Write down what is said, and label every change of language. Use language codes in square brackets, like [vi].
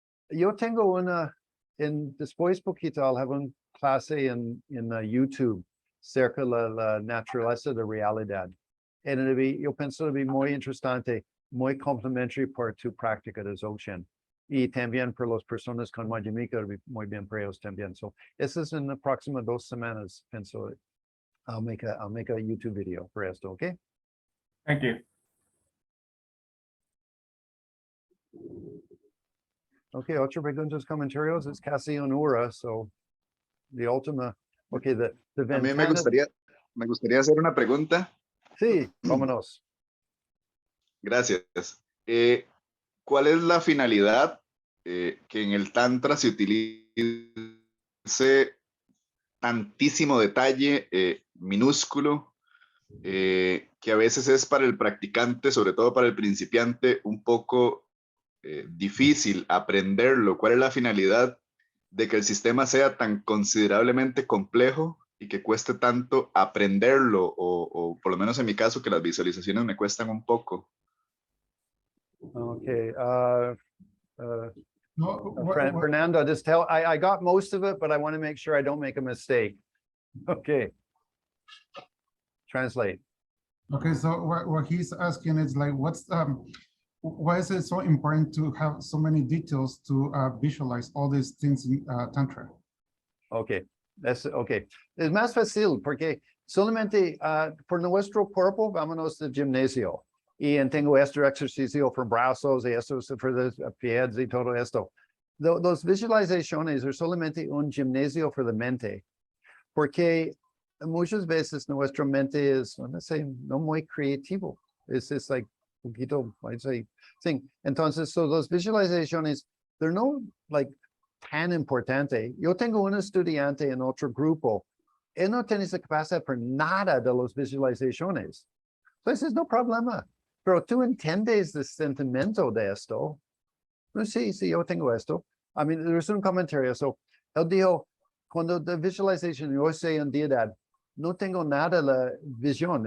[es] Yo tengo una, después poquito, [en] I'll have [es] una clase en YouTube cerca la naturaleza de realidad. Yo pienso que va muy interesante, muy complementary por tu práctica de Dzogchen. Y también por las personas con Madhyamika, muy bien para ellos también. So, eso es en las próximas 2 semanas, pienso. [en] I'll make a YouTube video for esto, okay? Thank you. Okay, ocho preguntas, comentarios. It's casi una hora, so the ultima. Okay, the [es] A mí ventana. me gustaría hacer una pregunta. Sí, vámonos. Gracias. ¿Cuál es la finalidad que en el Tantra se utilice tantísimo detalle minúsculo, que a veces es para el practicante, sobre todo para el principiante, un poco difícil aprenderlo? ¿Cuál es la finalidad de que el sistema sea tan considerablemente complejo y que cueste tanto aprenderlo? O por lo menos en mi caso, que las visualizaciones me cuestan un poco. [en] Okay, No, Fernando, just tell, I got most of it, but I want to make sure I don't make a mistake. Okay. Translate. okay, so what he's asking is like, why is it so important to have so many details to visualize all these things in Tantra? Okay, okay. [es] Es más fácil porque solamente por nuestro cuerpo vámonos al gimnasio y tengo este ejercicio por brazos y esto por los pies y todo esto. Los visualizaciones son solamente un gimnasio [en] for the [es] mente, porque muchas veces nuestra mente es, no muy creativo. [en] Es like poquito, I'd say, thing. [es] Entonces, so los visualizaciones, [en] they're no like [es] tan importante. Yo tengo un estudiante en otro grupo. Él no tiene esa capacidad por nada de las visualizaciones. Entonces, no problema. Pero tú entiendes el sentimiento de esto. Sí, yo tengo esto. [en] I mean, there's [es] un comentario. So, él dijo, cuando de visualización, yo sé en deidad, no tengo nada la visión.